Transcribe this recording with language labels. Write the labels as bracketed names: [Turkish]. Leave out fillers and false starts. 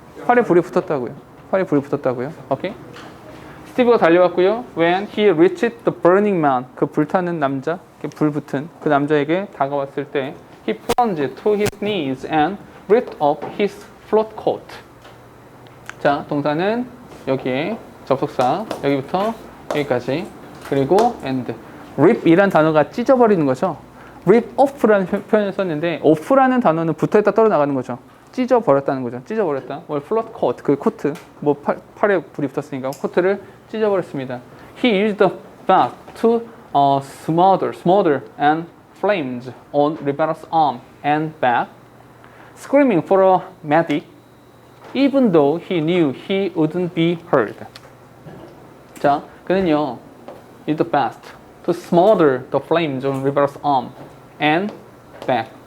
[Korean] 팔에 불이 붙었다고요. 팔에 불이 붙었다고요. 오케이? 스티브가 달려왔고요. [English] When he reached the burning man, [Korean] 그 불타는 남자, 불 붙은 그 남자에게 다가왔을 때 [English] he plunged to his knees and ripped up his float coat. [Korean] 자, 동사는 여기에 접속사, 여기부터 여기까지. 그리고 and. rip이란 단어가 찢어버리는 거죠. rip off라는 표현을 썼는데 off라는 단어는 붙어있다 떨어나가는 거죠. 찢어버렸다는 거죠. 찢어버렸다. float coat, 그 코트. 뭐 팔에 불이 붙었으니까 코트를 찢어버렸습니다. [English] He used the bat to smother and flames on Rivera's arm and back, screaming for a medic, even though he knew he wouldn't be heard. [Korean] 자, 그는요, [English] used the bat to smother the flames on Rivera's arm and back.